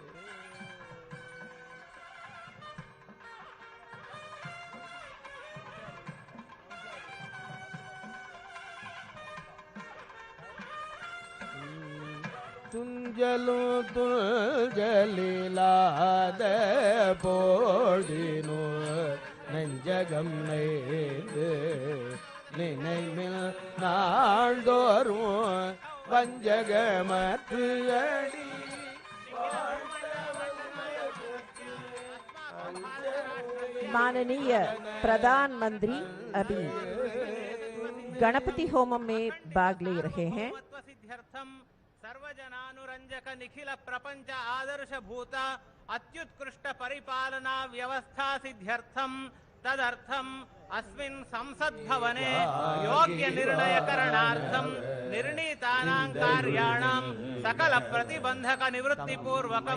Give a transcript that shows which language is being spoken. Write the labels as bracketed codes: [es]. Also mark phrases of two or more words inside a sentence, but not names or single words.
[ta] துஞ்சலும் துஞ்சலிலாத போடினோ நெஞ்சகம் நெய்து நினைவில் நாள்தோறும் வஞ்சகமற்று அடி [hi] माननीय प्रधानमंत्री अभी गणपति होमम में भाग ले रहे हैं। [sa] सर्वजनानुरंजक निखिल प्रपंच आदर्श भूत अत्युत्कृष्ट परिपालना व्यवस्था सिद्ध्यर्थम तदर्थम अस्मिन् संसद भवने योग्य निर्णय करणार्थम निर्णीतानां कार्याणां सकल प्रतिबंधक निवृत्ति पूर्वकं